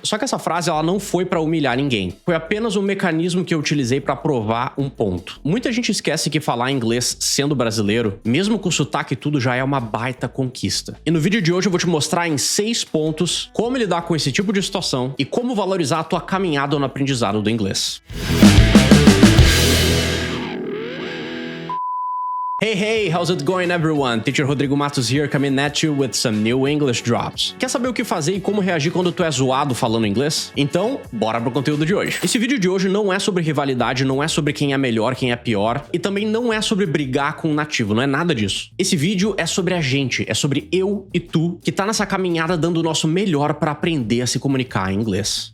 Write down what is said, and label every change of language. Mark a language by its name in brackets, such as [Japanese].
[Portuguese] Só que essa frase ela não foi pra humilhar ninguém. Foi apenas um mecanismo que eu utilizei pra provar um ponto. Muita gente esquece que falar inglês sendo brasileiro, mesmo com sotaque e tudo, já é uma baita conquista. E no vídeo de hoje eu vou te mostrar em 6 pontos como lidar com esse tipo de situação e como valorizar a tua caminhada no aprendizado do inglês. [English] Hey, how's it going everyone? Teacher Rodrigo Matos here, coming at you with some new English drops. [Portuguese] Quer saber o que fazer e como reagir quando tu é zoado falando inglês? Então, bora pro conteúdo de hoje. Esse vídeo de hoje não é sobre rivalidade, não é sobre quem é melhor, quem é pior, e também não é sobre brigar com um nativo, não é nada disso. Esse vídeo é sobre a gente, é sobre eu e tu, que tá nessa caminhada dando o nosso melhor pra aprender a se comunicar em inglês.